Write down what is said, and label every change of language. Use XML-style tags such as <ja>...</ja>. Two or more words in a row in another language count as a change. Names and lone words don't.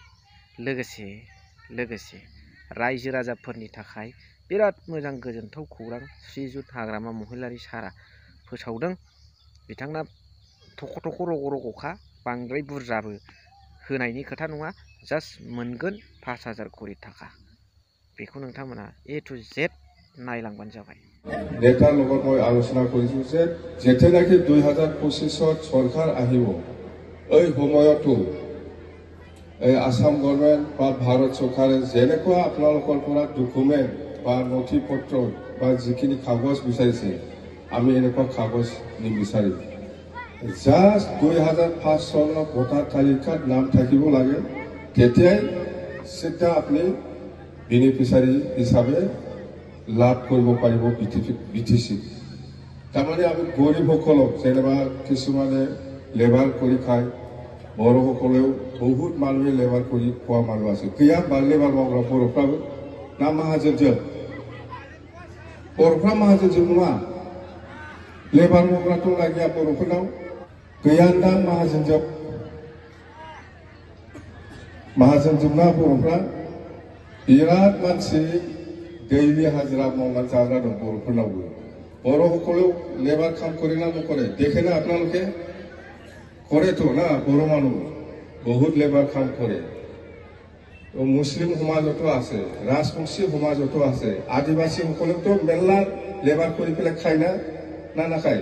<brx>लोगोसे रायजो राजाफोरनि थाखाय बिराद मोजां गोजोनथाव खौरां श्रीजुत हाग्रामा महिलारी सारा फोसावदों। बिथांना थख' रग'-रग'खा, बांद्राय बुरजाबो होनायनि खोथा नङा, जास्ट मोनगोन 5000 करि थाखा। बेखौ नोंथांमोना</brx> <en>A to Z</en> <brx>नायलांबानो जाबाय।</brx> <as>नेतार লগত মই আলোচনা কৰিছো যে যেতিয়ালৈকে 2025 চৰকাৰ আহিব, এই সময়তো এই আসাম গভৰ্ণমেণ্ট বা ভাৰত চৰকাৰে যেনেকুৱা আপোনালোকৰ পৰা ডকুমেণ্ট বা নথি পত্ৰ বা যিখিনি কাগজ বিচাৰিছে, আমি এনেকুৱা কাগজ নিবিচাৰিম। জাষ্ট 2005 চনৰ ভোটাৰ তালিকাত নাম থাকিব লাগে, তেতিয়াই চিধা আপুনি বেনিফিচিয়াৰী হিচাপে লাভ কৰিব পাৰিব বিটিচি। তাৰমানে আমি গৰীবসকলক, যেনিবা কিছুমানে লেবাৰ কৰি খায়, বড়োসকলেও বহুত মানুহে লেবাৰ কৰি খোৱা মানুহ আছে।</as> <brx>গैया লেবাर मावग्रा बर'फ्राबो ना माहाजोनजों, बर'फ्रा माहाजोनजों नङा, लेबार मावग्राथ' गैया बर'फोरनाव, गैयादां माहाजोनजोंना बर'फ्रा। बिराद मानसि दैलि हाजिरा मावनानै जाग्रा दं बर'फोरनावबो।</brx> <as>बर'সকলেও লেবাৰ কাম কৰে না নকৰে দেখে না আপোনালোকে? কৰেতো না, বড়ো মানুহ বহুত লেবাৰ কাম কৰে। মুছলিম সমাজতো আছে, ৰাজবংশী সমাজতো আছে, আদিবাসীসকলেতো মেলা লেবাৰ কৰি পেলাই খায় না নাখায়?</as>